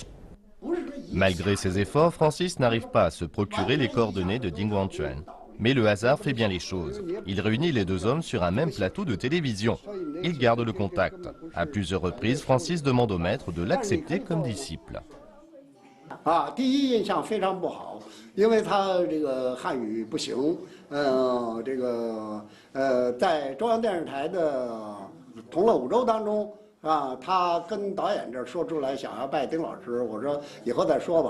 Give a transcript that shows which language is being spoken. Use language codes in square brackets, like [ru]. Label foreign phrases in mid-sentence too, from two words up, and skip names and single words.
[fr] Malgré ses efforts, Francis n'arrive pas à se procurer les coordonnées de Ding Wanquan. Mais le hasard fait bien les choses. Il réunit les deux hommes sur un même plateau de télévision. Ils gardent le contact. À plusieurs reprises, Francis demande au maître de l'accepter comme disciple. [zh] 第一印象非常不好，因为他这个汉语不行，在中央电视台的同乐五洲当中他跟导演这说出来想要拜丁老师，我说以后再说吧。